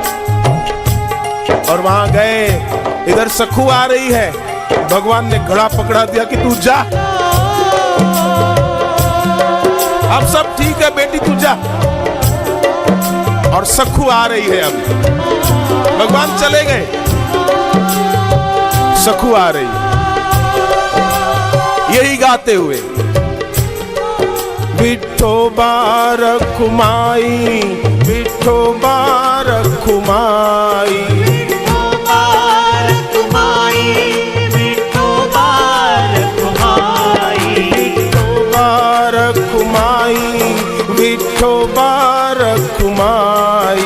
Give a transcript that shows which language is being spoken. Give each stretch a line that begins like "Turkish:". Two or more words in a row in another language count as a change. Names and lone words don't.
Hindi: और वहां गए, इधर सखु आ रही है, भगवान ने घड़ा पकड़ा दिया कि तू जा, अब सब ठीक है बेटी तू जा। और सखु आ रही है, अब भगवान चले गए, सखु आ रही, यही गाते हुए विठोबा रखुमाई, विठोबा रखुमाई, विठोबा रखुमाई, विठोबा रखुमाई, विठोबा रखुमाई, विठोबा रखुमाई,